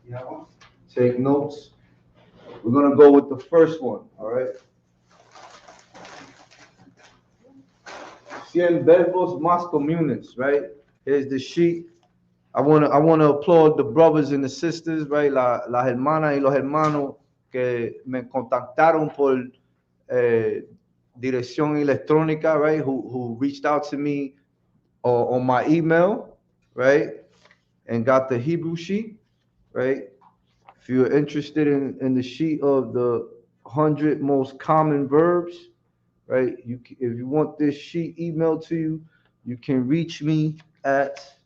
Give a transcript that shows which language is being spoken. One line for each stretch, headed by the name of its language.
English: You have one? Take notes. We're gonna go with the first one. All right.
Spanish: 100 verbos más comunes,
English: right? Here's the sheet. I wanna applaud the brothers and the sisters, right?
Spanish: Las hermanas y los hermanos que me contactaron por dirección electrónica, right?
English: Who reached out to me on my email, right? And got the Hebrew sheet, right? If you're interested in the sheet of the 100 most common verbs, right? If you want this sheet emailed to you, you can reach me at.